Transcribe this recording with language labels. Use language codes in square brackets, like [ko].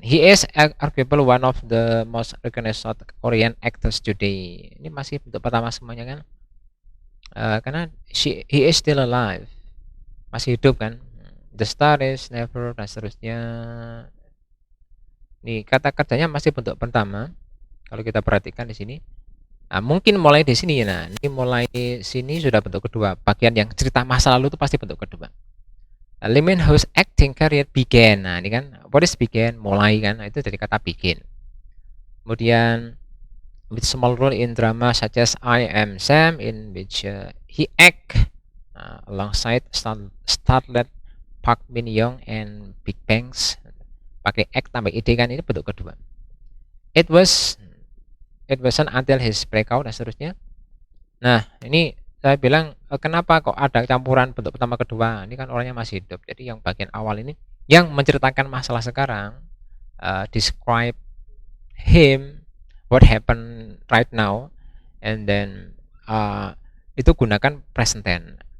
[en] He is arguably one of the most recognized South Korean actors today. [id] Ini masih bentuk pertama semuanya kan, karena [en] he is still alive, [id] masih hidup kan. [en] The star is never [id] dan seterusnya. Nih kata kerjanya masih bentuk pertama. Kalau kita perhatikan di sini, mungkin mulai di sini. Nah ini mulai sini sudah bentuk kedua. Bagian yang cerita masa lalu itu pasti bentuk kedua. [en] Lee Min Ho's acting career began. [id] Nah ini kan [en] what is began, [id] mulai kan, itu dari kata begin. Kemudian [en] with small role in drama such as I Am Sam, in which he act alongside starlet Park Min Young and Big Bangs. [id] Pakai act tambah id kan, ini bentuk kedua. [en] It wasn't until his breakout [id] dan seterusnya. Nah ini saya bilang kenapa kok ada campuran bentuk pertama kedua, ini kan orangnya masih hidup. Jadi yang bagian awal ini yang menceritakan masalah sekarang, [en] describe him, what happened right now, and then [id] itu gunakan present tense.